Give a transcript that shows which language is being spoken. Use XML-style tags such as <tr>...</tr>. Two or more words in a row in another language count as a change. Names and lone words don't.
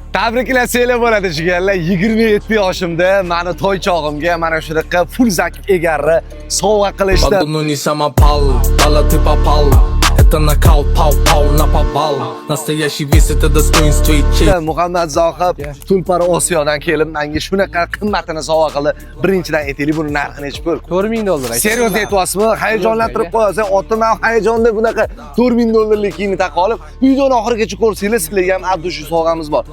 <uz>Tabriklasanglar bo'ladi jigarlar. 27 yoshimda meni to'y chog'imga mana shunaqa full zakib egarni sovg'a qilishdi.</uz> <ru>Подо не самопал, пала ты попал. Это нокаут, пау-пау на попал. Настоящий вес это достоинство и честь.</ru> <uz>Muhammad Zohid Tulpar Osiyodan kelib menga shunaqa qimmatini sovg'a qildi. Birinchidan aytaylik, buni narxi necha pul? $4000. Serios aytyapsizmi? Hayajonlantirib qo'yasiz. Otim ham hayajonda bunaqa $4000 kiyimni taqib olib, videoni oxirigacha ko'rsanglar, sizlarga ham abdushi sovg'amiz bor.</uz>